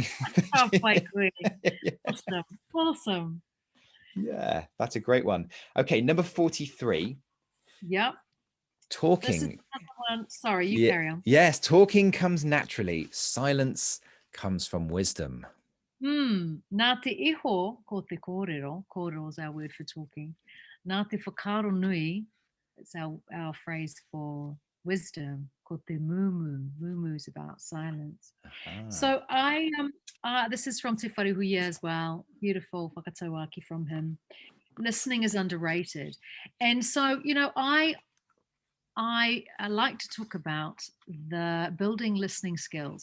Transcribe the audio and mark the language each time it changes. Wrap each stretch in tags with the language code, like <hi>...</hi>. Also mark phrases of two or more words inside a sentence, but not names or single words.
<en>quite good. Awesome. Yeah, that's a great one. Okay, number 43. Yep. Talking. Sorry, you carry on. Yes, talking comes naturally. Silence comes from wisdom.</en> <mi>Nā te iho ko te kōrero.</mi> <en>Kōrero is our word for talking.</en> <mi>Nā te whakaro nui,</mi> <en>it's our phrase for wisdom.</en> <mi>Ko te mumu.</mi> <en>Mumu is about silence. So this is from Te Wharehuia as well. Beautiful whakataukī from him. Listening is underrated. And so, I like to talk about the building listening skills.</en>